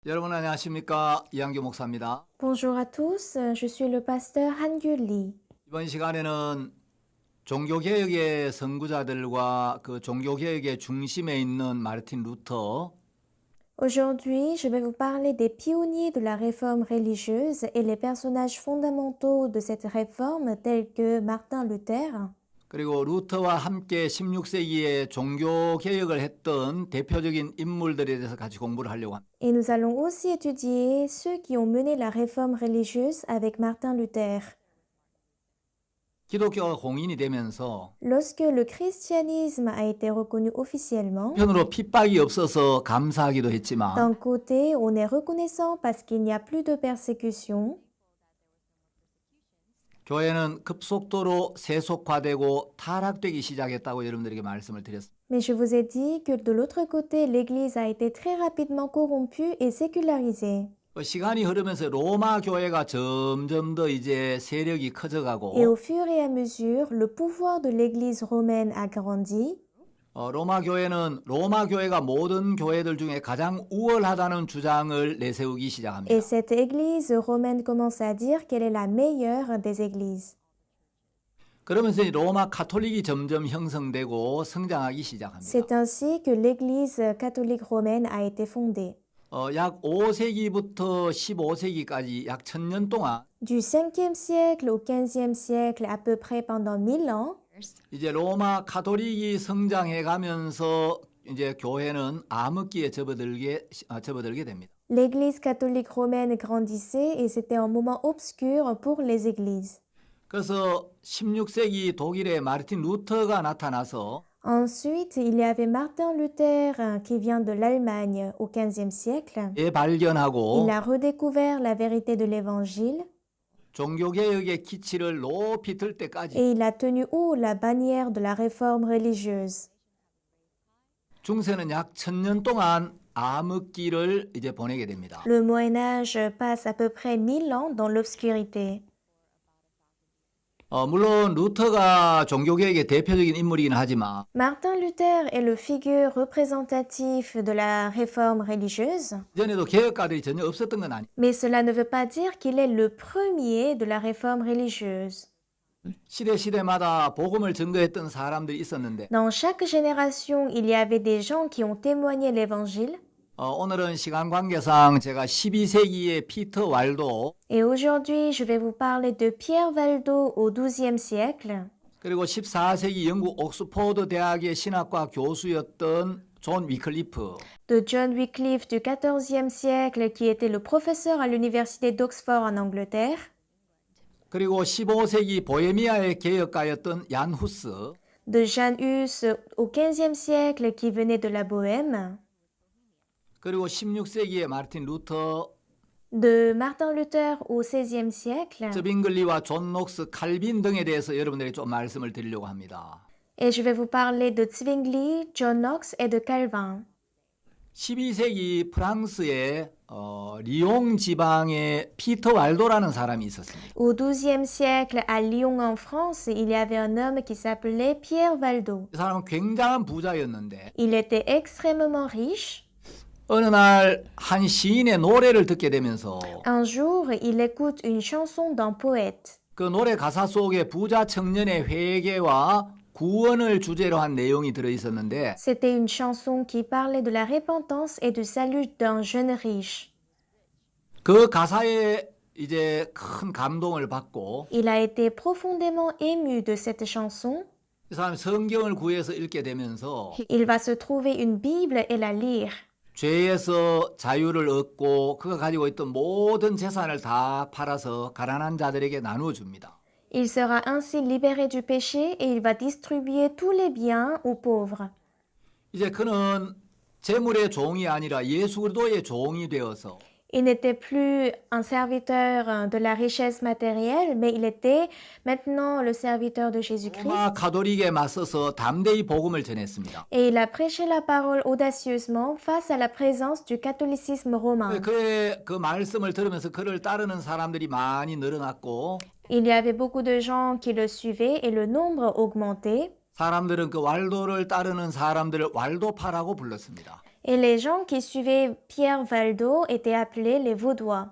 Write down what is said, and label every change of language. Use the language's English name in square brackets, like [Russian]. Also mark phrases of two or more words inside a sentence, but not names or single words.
[Korean] 여러분 안녕하십니까? 이한규 목사입니다. [French] Bonjour à tous, je suis le pasteur Han-Gyu Lee. [Korean] 이번 시간에는 종교개혁의 선구자들과 그 종교개혁의 중심에 있는 마르틴 루터, [French] Aujourd'hui, je vais vous parler des pionniers de la réforme religieuse et les personnages fondamentaux de cette réforme tels que Martin Luther [Korean] 그리고 루터와 함께 16세기에 종교개혁을 했던 대표적인 인물들에 대해서 같이 공부를 하려고 합니다. [French] et nous allons aussi étudier ceux qui ont mené la réforme religieuse avec Martin Luther. [Korean] 기독교가 공인이 되면서 [French] Lorsque le christianisme a été reconnu officiellement, [Korean] 한편으로 핍박이 없어서 감사하기도 했지만 [French] d'un côté, on est reconnaissant parce qu'il n'y a plus de persécution, [Korean] 교회는 급속도로 세속화되고 타락되기 시작했다고 여러분들에게 말씀을 드렸습니다. [French] mais je vous ai dit que de l'autre côté, l'Église a été très rapidement corrompue et sécularisée. [Korean] 시간이 흐르면서 로마 교회가 점점 더 이제 세력이 [French] Et [Korean] 커져가고 [French] au fur et à mesure, le pouvoir de l'Église romaine a grandi. [Korean] 로마 교회는 로마 교회가 모든 교회들 중에 가장 우월하다는 주장을 내세우기 시작합니다. [French] Et cette Église romaine commence à dire qu'elle est la meilleure des églises. [Korean] 그러면서 이 로마 카톨릭이 점점 형성되고 성장하기 시작합니다. [French] C'est ainsi que l'Église catholique romaine a été fondée. [Korean] 약 5세기부터 15세기까지 약 1000년 동안 [French] Du 5e siècle au 15e siècle, à peu près pendant 1000 ans, [Korean] 이제 로마 카톨릭이 성장해 가면서 이제 교회는 암흑기에 접어들게 됩니다. [French] l'Église catholique romaine grandissait et c'était un moment obscur pour les églises. [Korean] 그래서 16세기 독일의 마르틴 루터가 나타나서 [French] Ensuite, il y avait Martin Luther qui vient de l'Allemagne au 15e siècle. [Korean] 재발견하고 [French] Il a redécouvert la vérité de l'Évangile [Korean] 종교개혁의 기치를 높이 들 때까지 [French] et il a tenu haut la bannière de la réforme religieuse. [Korean] 중세는 약 1000년 동안 암흑기를 이제 보내게 됩니다. [French] Le Moyen Âge passe à peu près 1000 ans dans l'obscurité. [Korean] 물론 루터가 종교개혁의 대표적인 인물이긴 하지만 [French] Martin Luther est le figure représentatif de la réforme religieuse, [Korean] 이전에도 개혁가들이 전혀 없었던 건 아니에요. [French] mais cela ne veut pas dire qu'il est le premier de la réforme religieuse. [Korean] 시대마다 복음을 증거했던 사람들이 있었는데 [French] Dans chaque génération, il y avait des gens qui ont témoigné l'Évangile. [Korean] 오늘은 시간 관계상 제가 12세기의 피터 왈도 [French] Et aujourd'hui, je vais vous parler de Pierre Valdo au XIIe siècle, [Korean] 그리고 14세기 영국 옥스포드 대학의 신학과 교수였던 존 위클리프 [French] de John Wycliffe du XIVe siècle qui était le professeur à l'université d'Oxford en Angleterre, [Korean] 그리고 15세기 보헤미아의 개혁가였던 얀 후스 [French] de Jean Hus au XVe siècle qui venait de la Bohème, [Korean] 그리고 16세기의 마르틴 루터 [French] de Martin Luther au XVIe siècle. [Korean] bin글리와 존 녹스 칼빈 등에 대해서 여러분들에게 좀 말씀을 드리려고 합니다. [French] Et je vais vous parler de Zwingli, John Knox et de Calvin. [Korean] 12세기 프랑스의 리옹 지방에 피터 왈도라는 사람이 있었습니다. [French] Au XIIe siècle, à Lyon en France, il y avait un homme qui s'appelait Pierre Valdo. [Korean] 이 사람은 굉장한 부자였는데 [French] Il était extrêmement riche. [Korean] 어느 날 한 시인의 노래를 듣게 되면서 [French] Un jour, il écoute une chanson d'un poète. [Korean] 그 노래 가사 속에 부자 청년의 회개와 구원을 주제로 한 내용이 들어 있었는데 [French] C'était une chanson qui parlait de la repentance et du salut d'un jeune riche. [Korean] 그 가사에 이제 큰 감동을 받고 [French] Il a été profondément ému de cette chanson. [Korean] 이 사람이 성경을 구해서 읽게 되면서 [French] Il va se trouver une Bible et la lire. [Korean] 죄에서 자유를 얻고 그가 가지고 있던 모든 재산을 다 팔아서 가난한 자들에게 나누어 줍니다. [French] Il sera ainsi libéré du péché et il va distribuer tous les biens aux pauvres. [Korean] 이제 그는 재물의 종이 아니라 예수 그리스도의 종이 되어서 [French] Il n'était plus un serviteur de la richesse matérielle, mais il était maintenant le serviteur de Jésus-Christ. [Korean] 로마 가톨릭에 맞서서 담대히 복음을 전했습니다. [French] Et il a prêché la parole audacieusement face à la présence du catholicisme romain. [Korean] 그의 그 말씀을 들으면서 그를 따르는 사람들이 많이 늘어났고 [French] Il y avait beaucoup de gens qui le suivaient et le nombre augmentait. [Korean] 사람들은 그 왈도를 따르는 사람들을 왈도파라고 불렀습니다. [French] Et les gens qui suivaient Pierre Valdo étaient appelés les Vaudois.